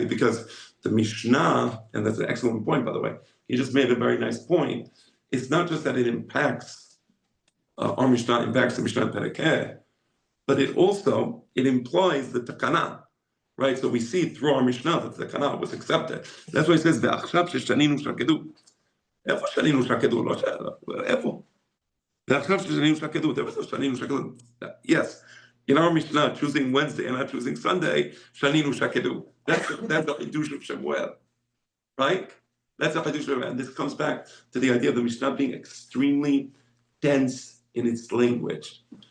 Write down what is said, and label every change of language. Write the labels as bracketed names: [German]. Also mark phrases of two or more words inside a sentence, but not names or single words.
[English] Because the Mishnah, and that's an excellent point, by the way. He just made a very nice point. It's not just that it impacts our Mishnah, impacts the Mishnah Perekeh, but it implies the takana, right? So we see through our Mishnah that the takana was accepted. That's why it says [Hebrew] ועכשיו ששנינו שקדו. איפה שנינו שקדו? לא איפה. ועכשיו ששנינו שקדו. [English] There was no [Hebrew] שנינו שקדו. [English] Yes, in our Mishnah, choosing Wednesday and not choosing Sunday, [Hebrew] שנינו שקדו. [English] That's the chidush of Shemuel, right? That's the chidush of Shemuel, and this comes back to the idea of the Mishnah being extremely dense in its language, right?